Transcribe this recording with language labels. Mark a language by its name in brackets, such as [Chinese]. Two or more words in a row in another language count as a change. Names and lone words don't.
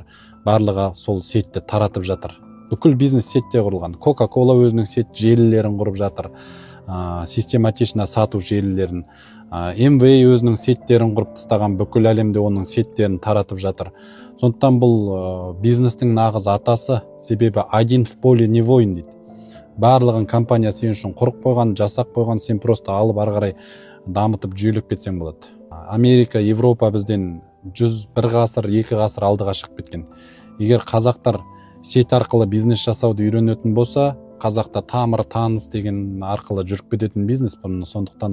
[Kazakh] Барлығы сол сетті таратып жатыр. Бүкіл бизнес сетте құрылған. Coca-Cola өзінің сет желілерін құрып жатыр. Систематично сату желілерін. MV өзінің сеттерін құрып тастаған, бүкіл әлемде оның сеттерін таратып жатыр. Сондықтан бұл бизнестің нағыз атасы, себебі [Russian] один в поле не воин [Kazakh] дейді. Барлығын компания сен үшін құрып қойған, жасақ қойған, сен просто алып ары қарай дамытып жүйелеп кетсең болады. Америка, Европа бізден 101 ғасыр, 2 ғасыр алдыға шығып кеткен. Егер қазақтар сет арқылы бизнес жасауды үйренетін болса, қазақта тамыр таныс деген арқылы жүріп кететін бизнес бұны.